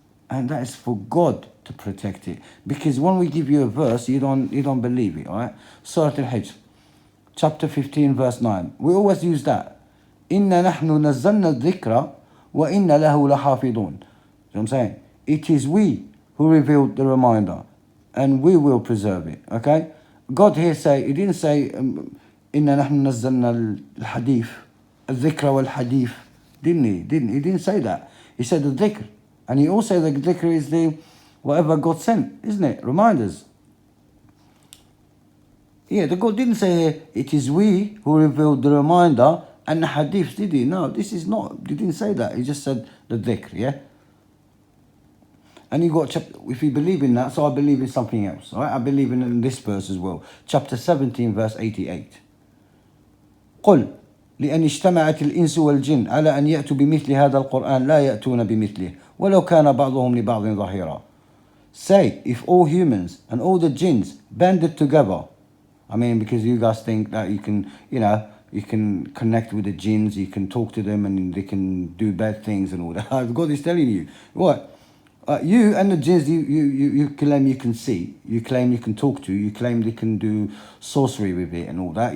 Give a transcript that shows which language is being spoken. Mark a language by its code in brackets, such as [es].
[en] And that is for God to protect it. Because when we give you a verse, you don't believe it. Right? Surah Al-Hijr. Chapter 15, verse 9. We always use that. [ar] إِنَّا نَحْنُ نَزَّلْنَا الذِّكْرَ وَإِنَّا لَهُ لَحَافِظُونَ. [en] You know what I'm saying? It is we who revealed the reminder. And we will preserve it. Okay? God here he didn't say, [ar] إِنَّا نَحْنُ نَزَّلْنَا الْحَدِيث الذِّكْرَ وَالْحَدِيث. [en] Didn't he? He didn't say that. He said the dhikr. And he also said the dhikr is the whatever God sent, isn't it? Reminders. Yeah, the God didn't say here, it is we who revealed the reminder and the hadith, did he? No, this is not. He didn't say that. He just said the dhikr, yeah? And you got, if you believe in that, so I believe in something else, all right? I believe in this verse as well. Chapter 17, verse 88. [ar] قل لأن اجتمعت الإنس والجن على أن يأتوا بمثل هذا القرآن لا يأتون بمثله ولو كان بعضهم لبعض ظهيرا. [en] Say, if all humans and all the jinns banded together, I mean, because you guys think that you can, you can connect with the jinns, you can talk to them and they can do bad things and all that. God is telling you, what? You and the jinns, you claim you can see, you claim you can talk to, you claim they can do sorcery with it and all that.